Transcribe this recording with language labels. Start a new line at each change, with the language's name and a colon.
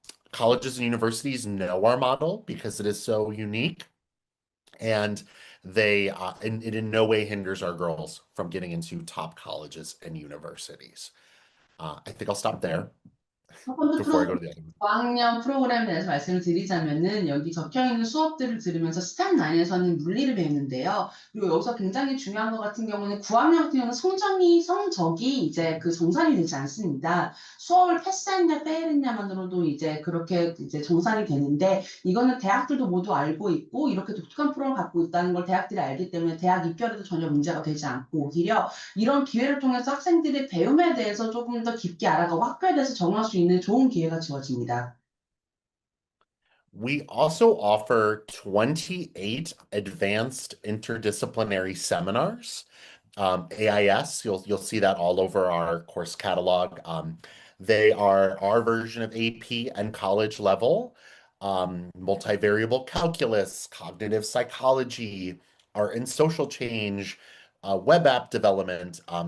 English: Colleges and universities know our model because it is so unique, and it in no way hinders our girls from getting into top colleges and universities. I think I'll stop there
Korean: 첫 번째
English: before I go to the other one.
Korean: 5학년 프로그램에 대해서 말씀을 드리자면은 여기 적혀 있는 수업들을 들으면서 스텝 9에서는 물리를 배우는데요. 그리고 여기서 굉장히 중요한 것 같은 경우는 9학년 같은 경우는 성적이 이제 그 정산이 되지 않습니다. 수업을 패스했냐 페일했냐만으로도 이제 그렇게 이제 정산이 되는데 이거는 대학들도 모두 알고 있고 이렇게 독특한 프로를 갖고 있다는 걸 대학들이 알기 때문에 대학 입결에도 전혀 문제가 되지 않고 오히려 이런 기회를 통해서 학생들이 배움에 대해서 조금 더 깊게 알아가고 학교에 대해서 정할 수 있는 좋은 기회가 주어집니다.
English: We also offer 28 advanced interdisciplinary seminars. AIS, you'll see that all over our course catalog. They are our version of AP and college level, multivariable calculus, cognitive psychology, art and social change, web app development.